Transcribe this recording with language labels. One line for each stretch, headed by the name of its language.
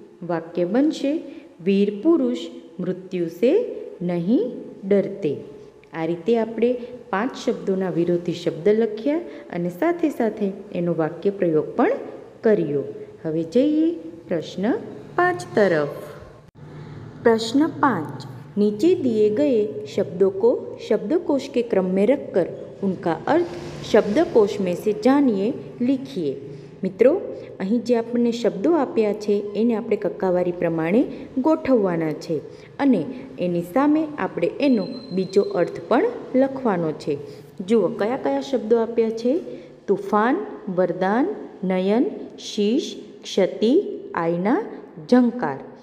Gujarati: વાક્ય બનશે
Hindi: વીર પુરુષ મૃત્યુ સે નહીં ડરતે.
Gujarati: આ રીતે આપણે 5 શબ્દોના વિરોધી શબ્દ લખ્યા અને સાથે સાથે એનો વાક્ય પ્રયોગ પણ કર્યો. હવે જઈએ
Hindi: प्रश्न 5 तरफ. प्रश्न 5. नीचे दिए गए शब्दों को शब्दकोश के क्रम में रखकर उनका अर्थ शब्दकोश में से जानिए, लिखिए.
Gujarati: મિત્રો અહીં જે આપણને શબ્દો આપ્યા છે એને આપણે કક્કાવારી પ્રમાણે ગોઠવવાના છે અને એની સામે આપણે એનો બીજો અર્થ પણ લખવાનો છે. જુઓ કયા કયા શબ્દો આપ્યા છે? તુફાન, વરદાન, નયન, શીશ, ક્ષતિ, આયના, ઝંકાર.